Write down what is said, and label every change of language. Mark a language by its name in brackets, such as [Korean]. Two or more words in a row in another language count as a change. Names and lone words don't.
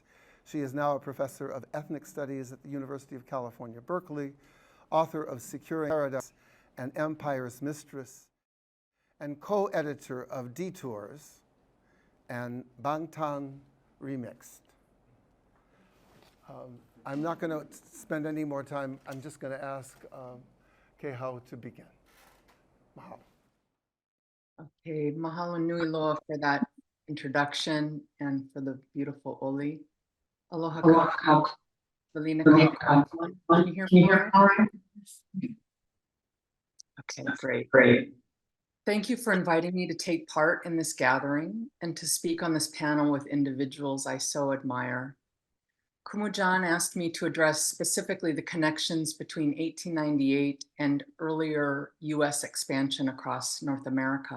[English] She is now a professor of ethnic studies at the University of California, Berkeley, author of Securing Paradise and Empire's Mistress, and co-editor of Detours and Bangtan Remixed. I'm not going to spend any more time. I'm just going to ask Kēhau to begin. Mahalo. Okay, [Hawaiian] mahalo nui loa [English] for that introduction and for the beautiful Oli. [Hawaiian] Aloha ka. [English] Valina, can you hear me? Okay, great. Thank you for inviting me to take part in this gathering and to speak on this panel with individuals I so admire. Kumujan asked me to address specifically the connections between 1898 and earlier US expansion across North America.